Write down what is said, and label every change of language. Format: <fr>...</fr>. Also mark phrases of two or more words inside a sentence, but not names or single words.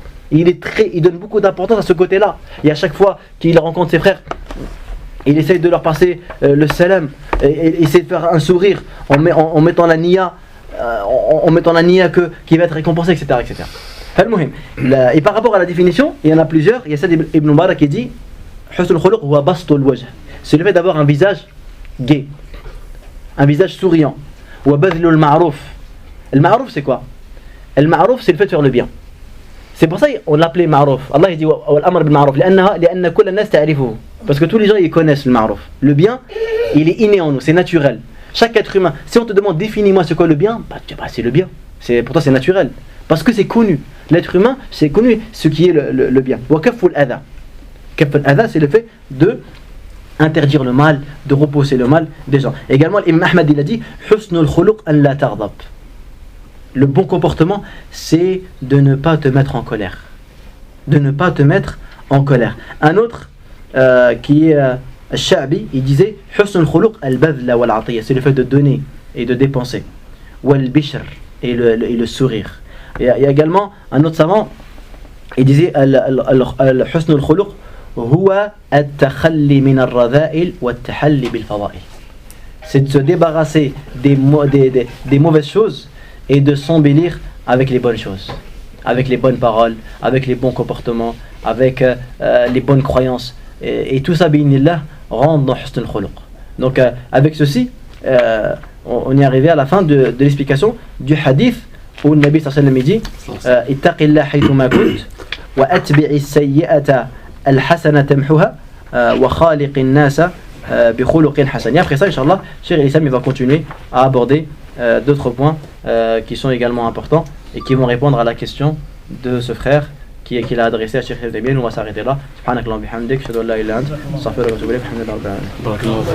<fr>Il donne beaucoup d'importance à ce côté-là. Et à chaque fois qu'il rencontre ses frères, il essaye de leur passer le salam, et essaie de faire un sourire en mettant la niya. En mettant la niya qui va être récompensé, etc. Et par rapport à la définition, il y en a plusieurs. Il y a Saad ibn Mubarak qui dit</fr> <ar>حسن الخلق هو بسط الوجه.</ar> <fr>C'est le fait d'avoir un visage gai, un visage souriant.</fr> <ar>وبذل المعروف.</ar> <fr>Le ma'ruf c'est quoi? Le ma'ruf c'est le fait de faire le bien. C'est pour ça qu'on l'appelait ma'ruf.</fr> <ar>Allah dit والأمر بالمعروف لأن كل الناس تعرفه.</ar> <fr>Parce que tous les gens ils connaissent le ma'ruf. Le bien, il est inné en nous, c'est naturel. Chaque être humain, si on te demande définis-moi c'est quoi le bien, c'est le bien. Pour toi c'est naturel. Parce que c'est connu. L'être humain, c'est connu ce qui est le bien.</fr> <ar>وكف الأذى. كف الأذى,</ar> <fr>c'est le fait de interdire le mal, de repousser le mal des gens. Également, l'imam Ahmad il a dit</fr> <ar>حسن الخلق أن لا تغضب.</ar> <fr>Le bon comportement, c'est de ne pas te mettre en colère. De ne pas te mettre en colère. Un autre qui est Al-Sha'bi, il disait</fr> <ar>حسن الخلق البذل والعطية,</ar> <fr>c'est le fait de donner et de dépenser. Wal-bishr, et le sourire. Il y a également un autre savant, il disait</fr> <ar>حسن الخلق هو التخلي من الرذائل والتحلي بالفضائل.</ar> <fr>C'est de se débarrasser des mauvaises choses et de s'embellir avec les bonnes choses, avec les bonnes paroles, avec les bons comportements, avec les bonnes croyances. Et tout ça, bi'inillah, rend dans husn al-khuluq. Donc avec ceci, on est arrivé à la fin de l'explication du hadith où le Nabi</fr> <ar>صلى الله عليه وسلم</ar> <fr>dit</fr> <ar>اتق الله حيثما كنت وأتبع السيئة الحسنة تمحها وخالق الناس بخلق حسن.</ar> <fr>Et après ça, inchallah, Cheikh Islam il va continuer à aborder d'autres points qui sont également importants et qui vont répondre à la question de ce frère qui l'a adressé à Cheikh Al-Tabiyin. On va s'arrêter là.</fr> <ar>سبحانك اللهم بحمدك أشهد أن لا إله إلا أنت أستغفرك وأتوب إليك الحمد لله رب</ar>